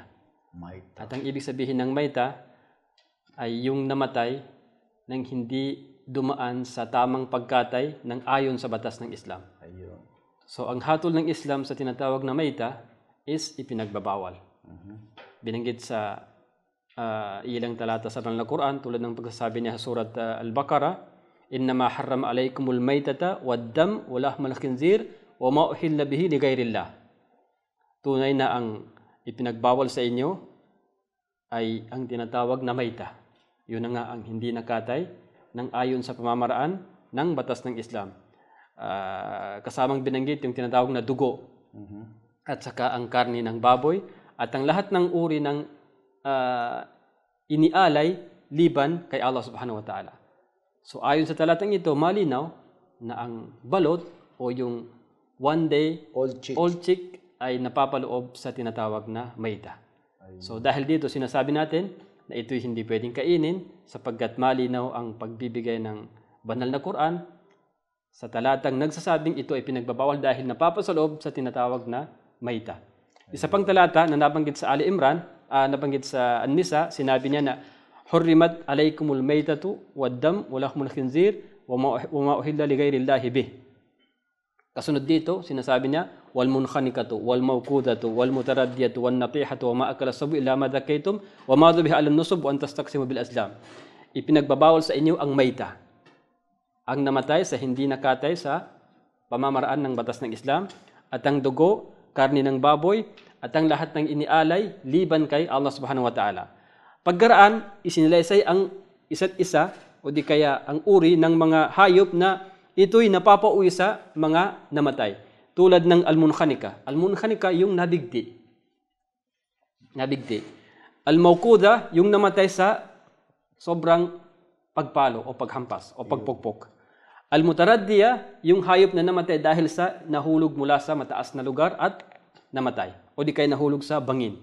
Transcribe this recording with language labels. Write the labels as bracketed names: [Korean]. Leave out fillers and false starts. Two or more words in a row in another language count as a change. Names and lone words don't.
[Filipino] At ang ibig sabihin ng maita ay yung namatay nang hindi dumaan sa tamang pagkatay ng ayon sa batas ng Islam. Ayun. So, ang hatol ng Islam sa tinatawag na maita is ipinagbabawal. Binanggit sa ilang talata sa Banal na Quran, tulad ng pagsasabi niya sa surat Al-Baqarah, [Arabic] "إنما حرم عليكم الميتة والدم ولحم الخنزير وما أهل به لغير الله." [Filipino] Tunay na ang ipinagbawal sa inyo ay ang tinatawag na maita. Yun na nga ang hindi nakatay ng ayon sa pamamaraan ng batas ng Islam. kasamang binanggit yung tinatawag na dugo at saka ang karni ng baboy at ang lahat ng uri ng inialay liban kay Allah [Arabic] سبحانه وتعالى. [Filipino] So ayon sa talatang ito, malinaw na ang balot o yung [English] one day old chick [Filipino] ay napapaloob sa tinatawag na maita. So dahil dito sinasabi natin na ito'y hindi pwedeng kainin sapagkat malinaw ang pagbibigay ng banal na Quran sa talatang nagsasabing ito ay pinagbabawal dahil napapasaloob sa tinatawag na maita. Isa pang talata na nabanggit sa Ali Imran, nabanggit sa An-Nisa, sinabi niya na [Arabic] حرمت عليكم الميتة والدم ولحم الخنزير وما أهل لغير الله به. [Filipino] Kasunod dito, sinasabi niya [Arabic] والمنخنقة والموقوذة والمتردية والنطيحة وما أكل السبع إلا ما ذكيتم وما ذبح على النصب وأن تستقسموا بالأزلام. [Filipino] Ipinagbabawal sa inyo ang mayta, ang namatay sa hindi nakatay sa pamamaraan ng batas ng Islam, at ang dugo, karni ng baboy, at ang lahat ng inialay liban kay Allah [Arabic] سبحانه وتعالى. [Filipino] Pagkaraan, isinilaysay ang isa't isa o di kaya ang uri ng mga hayop na ito'y napapauwi sa mga namatay. Tulad ng al-munkhanika. Al-munkhanika yung nabigti. Al-mawquda yung namatay sa sobrang pagpalo o paghampas o pagpukpok. Al-mutaraddiya yung hayop na namatay dahil sa nahulog mula sa mataas na lugar at namatay o di kaya nahulog sa bangin.